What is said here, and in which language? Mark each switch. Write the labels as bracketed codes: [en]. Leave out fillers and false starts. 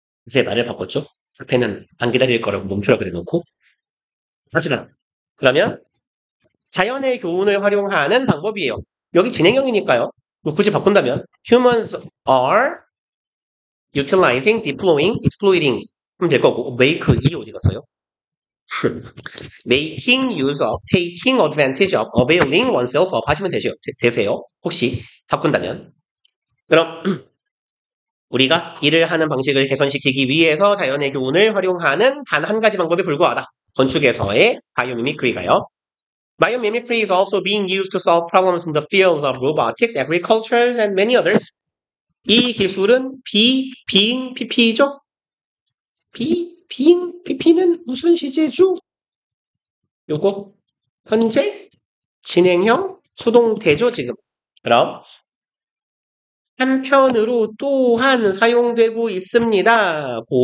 [ko] 제 말을 바꿨죠? 앞에는 안 기다릴 거라고 멈추라 그래놓고 합시다. 그러면 자연의 교훈을 활용하는 방법이에요. 여기 진행형이니까요. 뭐 굳이 바꾼다면 [en] humans are utilizing, deploying, exploiting [ko] 하면 될 거고 make 이 어디 갔어요? [en] making use of, taking advantage of, availing oneself of [ko] 하시면 되세요. 혹시 바꾼다면. 그럼 우리가 일을 하는 방식을 개선시키기 위해서 자연의 교훈을 활용하는 단 한 가지 방법에 불과하다. 건축에서의 바이오미미크리가요. [en] Biomimicry is also being used to solve problems in the fields of robotics, agriculture, and many others. [ko] 이 기술은 being pp죠? being pp는 무슨 시제죠? 요거 현재 진행형 수동태죠 지금. 그럼 한편으로 또한 사용되고 있습니다.